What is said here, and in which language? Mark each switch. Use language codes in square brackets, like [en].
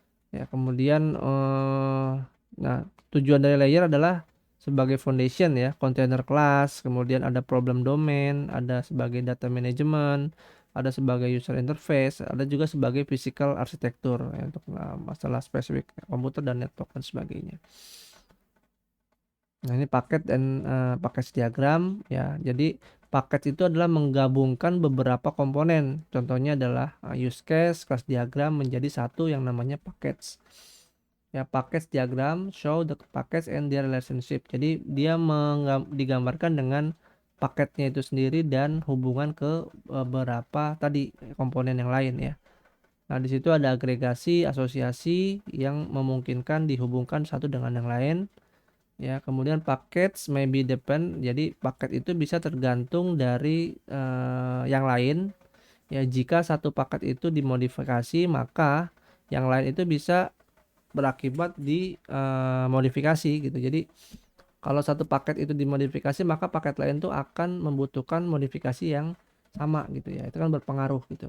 [id] Ya, kemudian nah, tujuan dari layer adalah sebagai foundation ya, container class, kemudian ada problem domain, ada sebagai data management, ada sebagai user interface, ada juga sebagai physical architecture ya, untuk masalah spesifik komputer dan network dan sebagainya. Nah, ini paket dan package diagram ya. Jadi paket itu adalah menggabungkan beberapa komponen. Contohnya adalah use case, kelas diagram menjadi satu yang namanya package. [en] Ya, package diagram show the package and their relationship. [id] Jadi dia digambarkan dengan paketnya itu sendiri dan hubungan ke beberapa tadi komponen yang lain ya. Nah, di situ ada agregasi, asosiasi yang memungkinkan dihubungkan satu dengan yang lain. Ya, kemudian [en] package maybe depend. [id] Jadi paket itu bisa tergantung dari yang lain. Ya, jika satu paket itu dimodifikasi, maka yang lain itu bisa berakibat di modifikasi gitu. Jadi kalau satu paket itu dimodifikasi, maka paket lain tuh akan membutuhkan modifikasi yang sama gitu ya. Itu kan berpengaruh gitu.